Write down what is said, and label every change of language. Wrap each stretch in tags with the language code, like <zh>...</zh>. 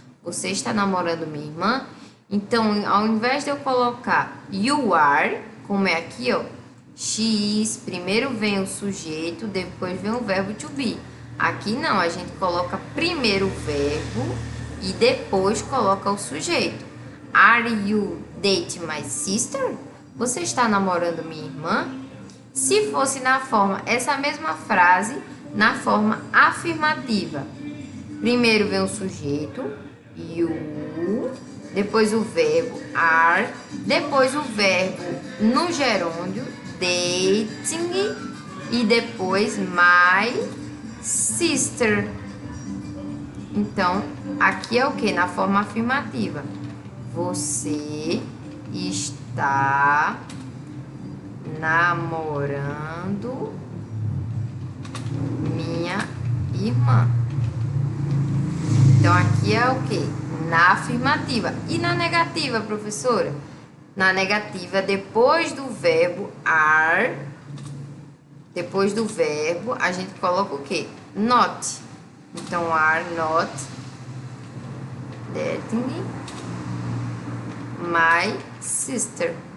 <pt>Você está namorando minha irmã? Então, ao invés de eu colocar you are, como é aqui, ó, she is, primeiro vem o sujeito, depois vem o verbo to be. Aqui não, a gente coloca primeiro o verbo e depois coloca o sujeito.</pt> <en>Are you dating my sister?</en> <pt>Você está namorando minha irmã? Se fosse na forma, essa mesma frase, na forma afirmativa. Primeiro vem o sujeito, you, depois o verbo are, depois o verbo no gerúndio, dating, e depois my sister. Então, aqui é o que? Na forma afirmativa. Você está namorando minha irmã. Então, aqui é o que? Na afirmativa. E na negativa, professora? Na negativa, depois do verbo are, depois do verbo, a gente coloca o que?</pt> <en>Not. Então, are not dating my sister.</en>